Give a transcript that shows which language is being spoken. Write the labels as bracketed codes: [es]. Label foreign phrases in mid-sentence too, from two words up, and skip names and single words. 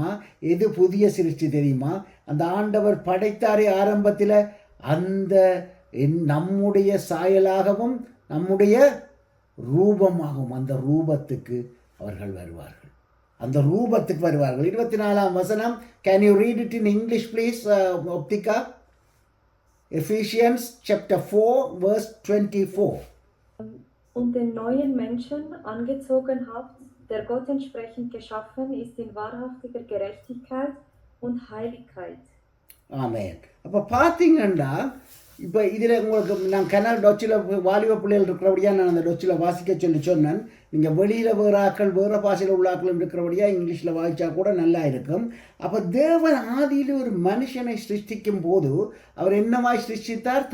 [ta] எது புதிய சிருஷ்டி தெரியுமா? அந்த ஆண்டவர் படைத்தாரே ஆரம்பத்தில், அந்த நம்முடைய சாயலாகவும் நம்முடைய ரூபமாகவும் அந்த ரூபத்துக்கு அவர்கள் வருவார்கள். அந்த ரூபத்துக்கு வருவார்கள். 24ஆம் வசனம். [en] Can you read it in English please, Optika? Ephesians chapter 4 verse 24. [de] Und den neuen Menschen angezogen habt, der Gott entsprechend geschaffen ist in wahrhaftiger Gerechtigkeit und Heiligkeit. Amen. [ta] அப்போ பார்த்தீங்கன்னா இப்போ இதில் உங்களுக்கு நான் கனல் டொச்சில் வாலிப பிள்ளைகள் இருக்கிறபடியாக நான் அந்த டொச்சில் வாசிக்க சொன்னேன். நீங்கள் வெளியில் வேறு ஆக்கள் வேறு பாஷையில் உள்ள ஆக்கள் இருக்கிறபடியாக இங்கிலீஷில் வாசித்தா கூட நல்லா இருக்கும். அப்போ தேவன் ஆதியில் ஒரு மனுஷனை சிருஷ்டிக்கும் போது அவர் என்னமாய் சிருஷ்டித்தார்?